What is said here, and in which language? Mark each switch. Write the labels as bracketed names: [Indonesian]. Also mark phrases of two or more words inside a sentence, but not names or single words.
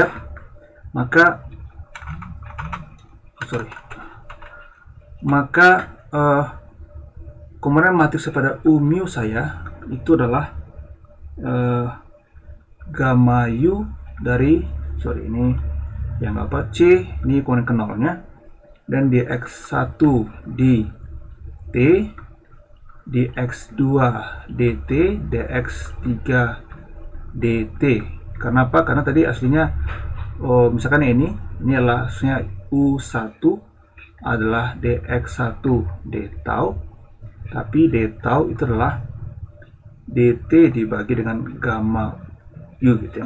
[Indonesian] Maka komponen matriks pada u mu saya itu adalah gamma u dari ini yang apa c, ini komponen ke nolnya, dan di x1 di T dx2 dt dx3 dt. Karena apa? Karena tadi aslinya misalkan ini adalah aslinya U1 adalah dx1 d tau, tapi d tau itu adalah dt dibagi dengan gamma u gitu ya.